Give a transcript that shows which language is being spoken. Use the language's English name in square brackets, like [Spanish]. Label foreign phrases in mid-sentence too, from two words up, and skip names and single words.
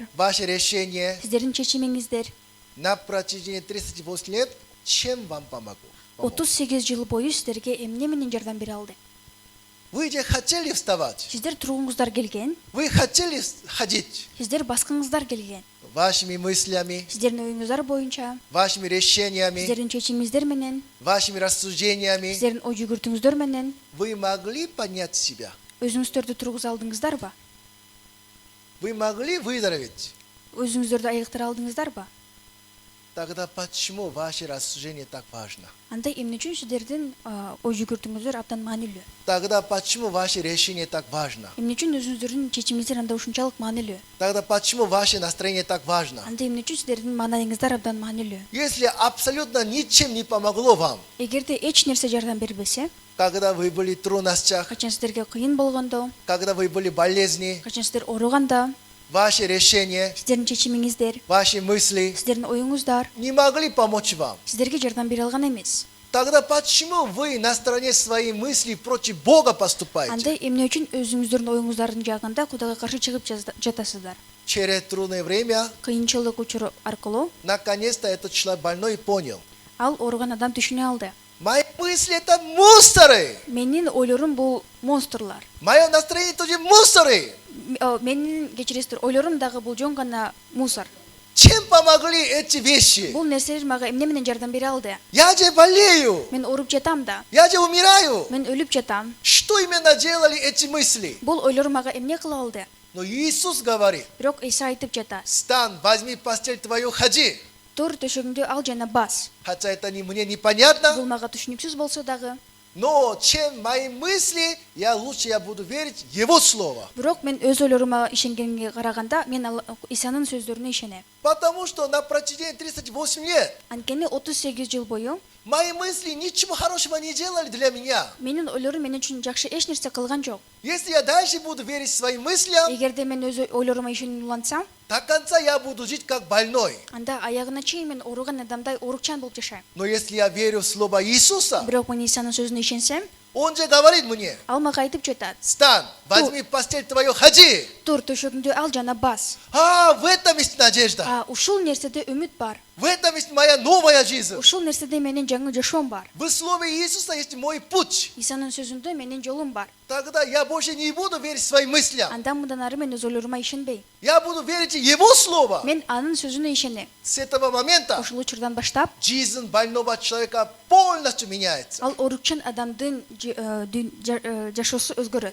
[Russian] ваши решения [Kyrgyz] сиздердин чечимиңиздер [Russian] на протяжении 38 лет чем вам помогу? [Kyrgyz] 38 жыл бою сиздерге эмне менен жардам бере алды? [Russian] Вы же хотели вставать, [Kyrgyz] Сиздер турууңуздар келген, [Russian] вы хотели ходить [Kyrgyz] сиздер баскыңыздар келген. [Russian] вашими мыслями, [Kyrgyz] Сиздердин оюңуздар боюнча, [Russian] вашими решениями, [Kyrgyz] сиздердин чечимиңиздер менен, [Russian] вашими рассуждениями. [Kyrgyz] сиздердин ой жүгүртүүңүздөр менен [Russian] Вы могли понять себя? [Kyrgyz] өзүңүздөрдү тургуза алдыңыздарбы? [Russian] Вы могли выздороветь? [Kyrgyz] Өзүңүздөрдү айыктыра алдыңыздарбы? [Russian] Тогда почему ваше рассуждение так важно? [Kyrgyz] Анда эмне үчүн сиздердин ой жүгүртүүңүздөр абдан маанилүү? [Russian] Тогда почему ваше решение так важно? [Kyrgyz] Эмне үчүн өзүңүздөрдүн чечимиңиздер анда ушунчалык маанилүү? [Russian] Тогда почему ваше настроение так важно? [Kyrgyz] Анда эмне үчүн сиздердин маанайыңыздар абдан маанилүү? [Russian] Если абсолютно ничем не помогло вам, [Kyrgyz] Эгерде эч нерсе жардам бербесе, [Russian] когда вы были в трудностях, [Kyrgyz] качан сиздерге кыйын болгондо, [Russian] когда вы были болезни, [Kyrgyz] качан сиздер ооруганда, [Russian] ваши решения, [Kyrgyz] сиздердин чечимиңиздер, [Russian] ваши мысли [Kyrgyz] сиздердин оюңуздар [Russian] не могли помочь вам. [Kyrgyz] сиздерге жардам бере алган эмес. [Russian] Тогда почему вы на стороне своих мыслей против Бога [Kyrgyz] Анда [Russian] поступаете? [Kyrgyz] эмне үчүн өзүңүздөрдүн оюңуздардын жагында Кудайга каршы чыгып жатасыздар? [Russian] Через трудное время, [Kyrgyz] Кыйынчылык учуру аркылуу [Russian] наконец-то этот человек больной понял. [Kyrgyz] ал ооруган адам түшүнө алды. [Russian] Мои мысли это мусоры. [Kyrgyz] Менин ойлорум бул монстрлар. [Russian] Мое настроение тоже мусоры. [Kyrgyz] Менин кечиресиздер, ойлорум дагы бул жөн гана мусор. [Russian] Чем помогли эти вещи? [Kyrgyz] Бул нерселер мага эмне менен жардам бере алды? [Russian] Я же болею. [Kyrgyz] Мен ооруп жатам да. [Russian] Я же умираю. [Kyrgyz] Мен өлүп жатам. [Russian] Что именно делали эти мысли? [Kyrgyz] Бул ойлор мага эмне кыла алды? [Russian] Но Иисус говорит, [Kyrgyz] Бирок Иса айтып жатат. [Russian] встань, возьми постель твою, ходи. [Kyrgyz] Тур төшөгүңдү ал жана бас. [Russian] Хотя это мне непонятно, [Kyrgyz] Бул мага түшүнүксүз болсо дагы, [Russian] но чем мои мысли, я буду верить Его Слово. [Kyrgyz] бирок мен өз ойлорума ишенгенге караганда мен Исанын сөздөрүнө ишенем. [Russian] Потому что на протяжении 38 лет [Kyrgyz] Анткени 38 жыл бою [Russian] мои мысли ничего хорошего не делали для меня. [Kyrgyz] менин ойлорум мен үчүн жакшы эч нерсе кылган жок. [Russian] Если я дальше буду верить своим мыслям, [Kyrgyz] Эгерде мен өз ойлорума ишенip улантсам, [Russian] до конца я буду жить как больной. [Kyrgyz] анда аягына чейин мен ооруган адамдай оорукчан болуп жашайм. [Russian] Но если я верю в Слово Иисуса, [Kyrgyz] Бирок мен Исанын сөзүнө ишенсем, [Russian] Он же говорит мне, [Kyrgyz] ал мага айтып жатат. [Russian] встань, возьми постель твою, ходи. [Kyrgyz] Тур төшөгүңдү ал жана бас. [Russian] В этом есть надежда. [Kyrgyz] Ушул нерседе үмүт бар. [Russian] В этом есть моя новая жизнь. [Kyrgyz] Ушул нерседе менин жаңы жашоом бар. [Russian] В Слове Иисуса есть мой путь. [Kyrgyz] Исанын сөзүндө менин жолум бар. [Russian] Тогда я больше не буду верить своим мыслям. [Kyrgyz] Андан мындан ары мен өз ойлорума ишенбейм. [Russian] Я буду верить в Его Слово. [Kyrgyz] Мен анын сөзүнө ишенем. [Russian] С этого момента [Kyrgyz] Ошол учурдан баштап, [Russian] жизнь больного человека полностью меняется. [Kyrgyz] ал оорукчан адамдын жашоосу өзгөрөт.